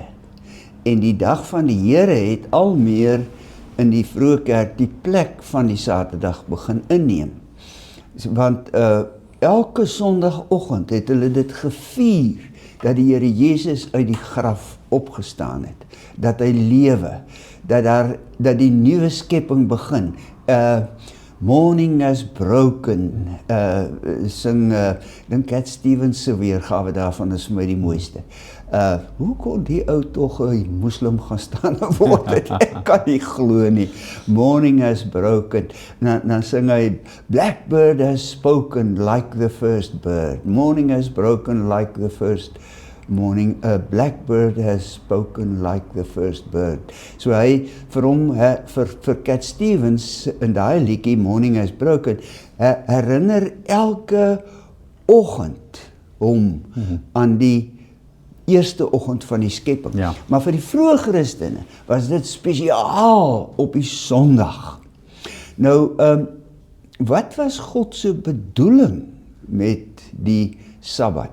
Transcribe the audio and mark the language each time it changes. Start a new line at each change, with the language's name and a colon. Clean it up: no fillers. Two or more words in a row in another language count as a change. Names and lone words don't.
Afrikaans: En die dag van die Here het al meer in die vroeë kerk die plek van die Saterdag begin inneem. Want elke Sondagoggend het hulle dit gevier, dat die Here Jezus uit die graf opgestaan het, dat hy lewe, dat die nuwe skepping begin.
English: Morning has broken,
Afrikaans: sing, dink Cat Stevens se weergawe daarvan is vir my die mooiste. Hoe kon die ou toch 'n moslim gaan staan word? Ek kan nie glo nie.
English: Morning has broken.
Afrikaans: Dan sing hy,
English: Blackbird has spoken like the first bird. Morning has broken like the first morning. A blackbird has spoken like the first bird.
Afrikaans: So hy, vir Cat Stevens, in daai liedjie,
English: Morning has broken,
Afrikaans: herinner elke oggend hom aan die eerste oggend van die skepping. Ja. Maar vir die vroeë Christene was dit spesiaal op die Sondag. Nou, wat was God se bedoeling met die Sabbat?